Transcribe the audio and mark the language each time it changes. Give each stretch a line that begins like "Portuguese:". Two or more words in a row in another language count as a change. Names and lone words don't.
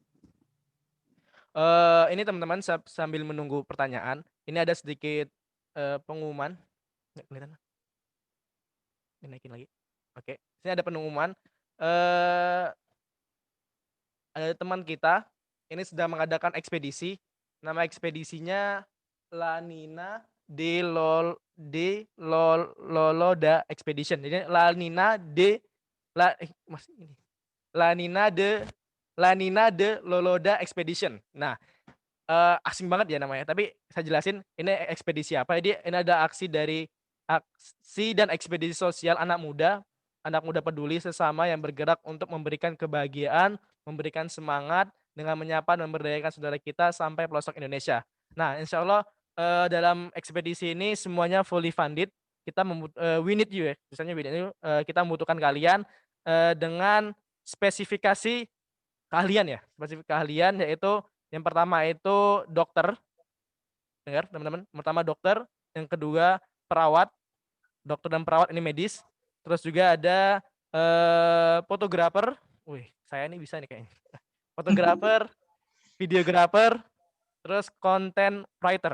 Indonesian: Ini teman-teman sambil menunggu pertanyaan, ini ada sedikit, pengumuman. Nggak kelihatan? Dinaikin lagi. Oke, ini ada pengumuman, eee, ada teman kita, ini sedang mengadakan ekspedisi, nama ekspedisinya
English: La Nina de Loloda Expedition.
Indonesian: Jadi
English: La Nina de Loloda Expedition.
Indonesian: Nah, asing banget ya namanya, tapi saya jelasin ini ekspedisi apa. Jadi ini ada aksi dan ekspedisi sosial anak muda peduli sesama yang bergerak untuk memberikan kebahagiaan, memberikan semangat dengan menyapa dan memberdayakan saudara kita sampai pelosok Indonesia. Nah, insyaallah, dalam ekspedisi ini semuanya
English: fully funded. We need you ya, misalnya we need you,
Indonesian: kita membutuhkan kalian, dengan spesifikasi spesifik keahlian yaitu yang pertama itu dokter, dengar teman-teman, pertama dokter, yang kedua perawat, dokter dan perawat ini medis, terus juga ada, fotografer, wih saya nih bisa nih kayaknya, fotografer, videografer, terus
English: content writer.